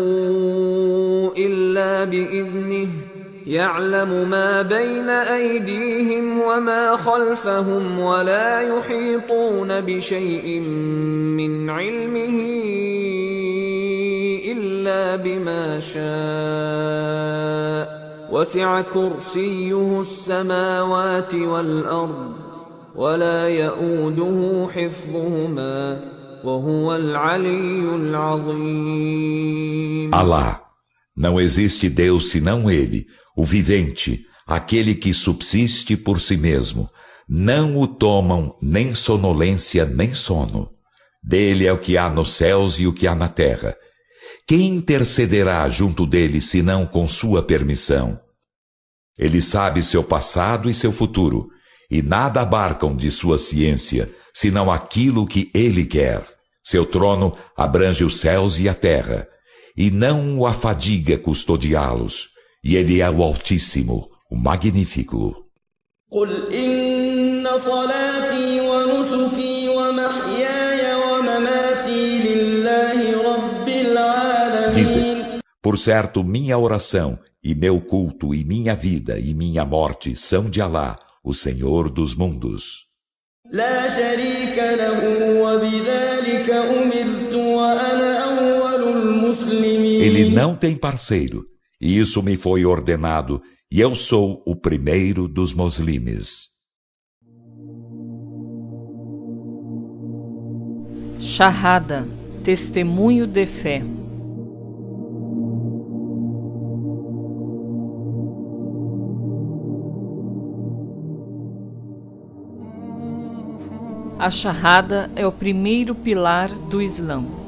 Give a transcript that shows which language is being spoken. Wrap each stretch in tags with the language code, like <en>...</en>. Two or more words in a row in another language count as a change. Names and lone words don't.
<ar>إلا بإذنه يعلم ما بين أيديهم وما خلفهم ولا يحيطون بشيء من علمه إلا بما شاء وسع كرسيه السماوات والأرض ولا يؤوده حفظهما وهو العلي العظيم.</ar> <pt>Alá, não existe Deus senão Ele, o vivente, aquele que subsiste por si mesmo. Não o tomam nem sonolência nem sono. Dele é o que há nos céus e o que há na terra. Quem intercederá junto dele senão com sua permissão? Ele sabe seu passado e seu futuro, e nada abarcam de sua ciência, senão aquilo que ele quer. Seu trono abrange os céus e a terra, e não o afadiga custodiá-los. E ele é o Altíssimo, o Magnífico.</pt> <ar>قل إن صلاتي ونسكي ومحياي ومماتي لله رب العالمين.</ar> <pt>Dizem, por certo, minha oração, e meu culto, e minha vida, e minha morte são de Alá, o Senhor dos mundos.</pt> <ar>لا شريك له وبذلك أمرت وأنا أول المسلمين.</ar> <pt>Ele não tem parceiro, e isso me foi ordenado, e eu sou o primeiro dos muslimes. Shahada, testemunho de fé. A Shahada é o primeiro pilar do Islã.</pt>